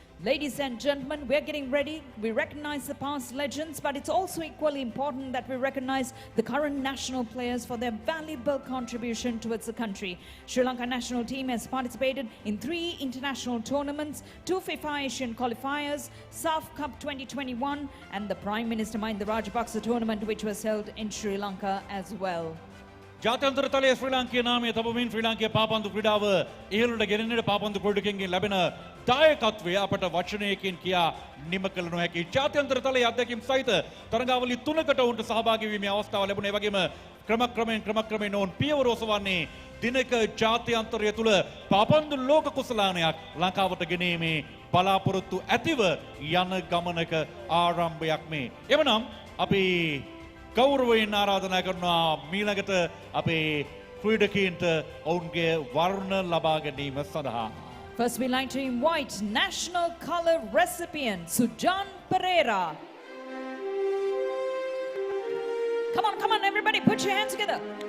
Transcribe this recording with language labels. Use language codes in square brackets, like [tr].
[en] Ladies and gentlemen, we're getting ready. We recognize the past legends, but it's also equally important that we recognize the current national players for their valuable contribution towards the country. Sri Lanka national team has participated in 3 international tournaments, 2 FIFA Asian qualifiers, SAF Cup 2021, and the Prime Minister Mahinda Rajapaksa tournament, which was held in Sri Lanka as well. [si] ජාත්‍යන්තර තලයේ ශ්‍රී ලාංකීය නාමය තබමින් ශ්‍රී ලාංකීය පාපන්දු ක්‍රීඩාව ඉහළට ගෙනෙන්නට පාපන්දු ක්‍රීඩකයන්ගෙන් ලැබෙන දායකත්වය අපට වචනයකින් කියා නිම කළ නොහැකි. ජාත්‍යන්තර තලයේ අත්දැකීම් සහිත තරඟාවලි 3කට ඔවුන්ට සහභාගී වීමේ අවස්ථාව ලැබුණේ. ඒ වගේම ක්‍රමක්‍රමයෙන් ඔවුන් පියවර ඔසවන්නේ දිනක ජාත්‍යන්තරය තුල පාපන්දු ලෝක කුසලානයක් ලංකාවට ගෙනීමේ බලාපොරොත්තු ඇතිව යන ගමනක ආරම්භයක් මේ. එවනම් අපි ගෞරවයෙන් ආරාධනා කරනවා මීළඟට අපේ ක්‍රීඩකීන්ට ඔවුන්ගේ වර්ණ ලබා ගැනීම සඳහා. [en] First, we'd like to invite National Colour recipient Sujan Pereira. Come on, everybody, put your hands together.